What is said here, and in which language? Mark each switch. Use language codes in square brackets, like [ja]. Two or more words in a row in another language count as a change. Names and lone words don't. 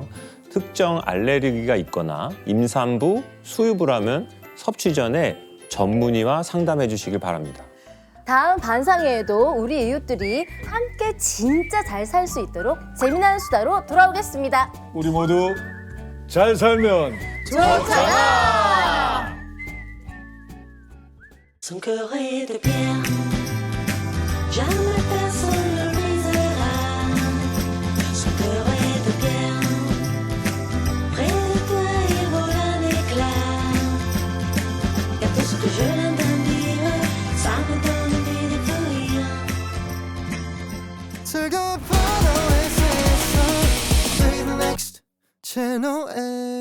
[ko] 특정 알레르기가 있거나 임산부, 수유부라면 섭취 전에 전문의와 상담해 주시길 바랍니다. 다음 반상회에도 우리 이웃들이 함께 진짜 잘 살 수 있도록 재미난 수다로 돌아오겠습니다. 우리 모두 잘 살면 좋잖아. [fr] Son cœur est de pierre, jamais personne ne le brisera. Son cœur est de pierre, près de toi il vole un éclat. Car tout que je l'entends dire, ça me donne envie de fuir. [ko] 즐거운 파도의 세상 [en] Play the next channel A